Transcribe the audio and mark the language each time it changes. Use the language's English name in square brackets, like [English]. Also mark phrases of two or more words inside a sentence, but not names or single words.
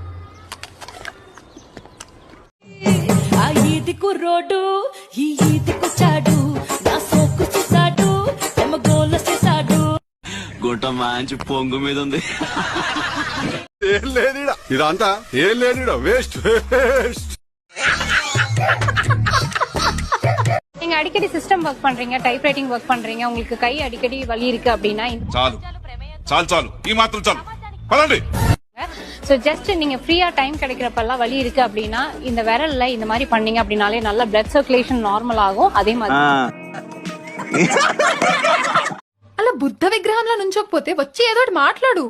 [Telugu] ఆ ఈదికు రోడ్డు ఈ ఈదికొచ్చాడు, నా సోకు చేశాడు, తమ గోల చేశాడు. గుంట మంచి పొంగు మీద ఉంది. ఏం లేదు ఇదంతా, ఏం లేదు [English] waste waste. [Tamil] நீங்க அடிக்கடி [English] system work [Tamil] பண்றீங்க, [English] type writing work [Tamil] பண்றீங்க, உங்களுக்கு கை அடிக்கடி வலி இருக்கு அப்படின்னா [Telugu] చాలు చాలు చాలు, ఈ మాత్రం చాలు, పదండి. [English] so just [Tamil] நீங்க ஃப்ரீயா டைம் கிடைக்கிறப்பெல்லாம் வலி இருக்கு அப்படின்னா இந்த விரல்ல இந்த மாதிரி பண்ணீங்க அப்படினாலே நல்ல [English] blood circulation normal [Tamil] ஆகும். அதே மாதிரி [Telugu] అలా బుద్ధ విగ్రహంలో నుంచోకపోతే వచ్చి ఏదో ఒకటి మాట్లాడు.